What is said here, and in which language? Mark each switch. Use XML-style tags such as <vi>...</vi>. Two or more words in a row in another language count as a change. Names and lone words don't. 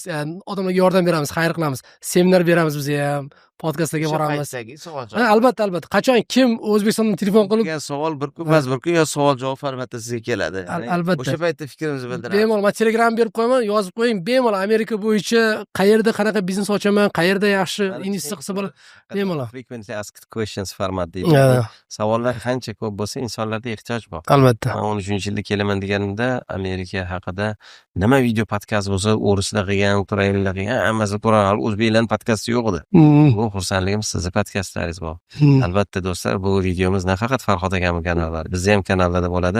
<uz>Ya'ni odamlarga yordam beramiz, xayr qilamiz. Seminar beramiz biz ham, podkastlarga boramiz. Albatta. Qachon kim O'zbekistondan telefon qilib savol bir kun emas, bir kun yo savol-javob formatida sizga keladi. Albatta. O'sha paytda fikrimizni bildiramiz. Bemalol men Telegram berib qo'yaman, yozib qo'ying. Bemalol Amerika bo'yicha qayerda qanaqa biznes ochaman, qayerda yaxshi investitsiya qilsa bo'ladi. Bemalol.</uz> <en>Frequently asked questions format deydi.</en> <uz>Savollar qancha ko'p bo'lsa, insonlarda ehtiyoj bor. Albatta. Men 13-yilda kelaman deganimda Amerika haqida nima video podkast bo'lsa, o'rislar qilgan, ukrainlar qilgan, hammasi ko'rgan, o'zbeklarning podkasti yo'q edi. Bu xursandligim, sizni podkastlaringiz bor. Albatta do'stlar, bu videomiz nafaqat Farhod akamning kanallari, bizning ham kanallarda bo'ladi.</uz>